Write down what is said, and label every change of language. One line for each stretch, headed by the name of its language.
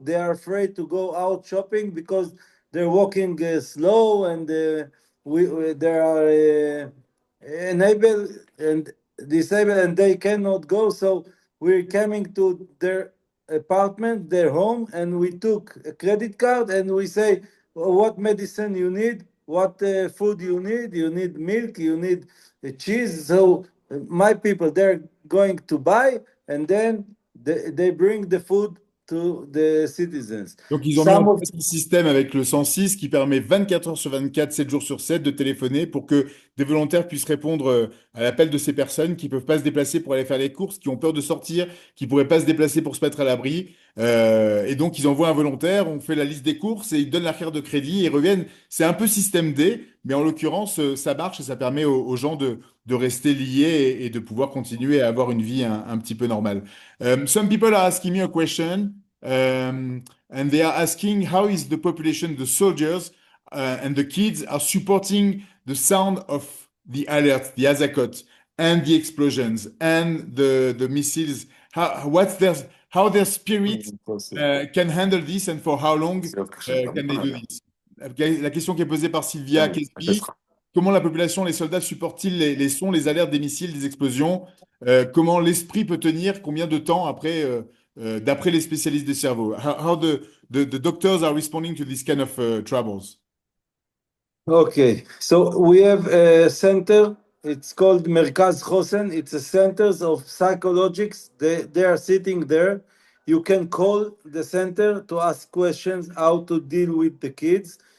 English: They are afraid to go out shopping because they're walking slow and there are enable and disable and they cannot go, so we're coming to their apartment, their home, and we took a credit card and we say, "Well, what medicine you need, what food you need milk, you need cheese." So my people, they're going to buy and then they bring the food to the citizens.
French: Donc, ils ont mis en
English: Some of
French: place un système avec le 106 qui permet 24 heures sur 24, 7 jours sur 7 de téléphoner pour que des volontaires puissent répondre à l'appel de ces personnes qui ne peuvent pas se déplacer pour aller faire les courses, qui ont peur de sortir, qui ne pourraient pas se déplacer pour se mettre à l'abri. Et donc, ils envoient un volontaire, on fait la liste des courses et ils donnent la carte de crédit et reviennent. C'est un peu système D, mais en l'occurrence, ça marche et ça permet aux gens de rester liés et de pouvoir continuer à avoir une vie un petit peu normale.
English: Some people are asking me a question. And they are asking how is the population, the soldiers and the kids are supporting the sound of the alert, the azakot, and the explosions and the missiles. How their spirit can handle this and for how long can they do this?
French: La question qui est posée par Sylvia Kesby, comment la population, les soldats supportent-ils les sons, les alertes des missiles, des explosions? Comment l'esprit peut tenir? Combien de temps après d'après les spécialistes des cerveaux?
English: How the doctors are responding to this kind of troubles? Okay, so we have a center. It's called Merkaz Chosen. It's a centers of psychologics. They are sitting there. You can call the center to ask questions how to deal with the kids.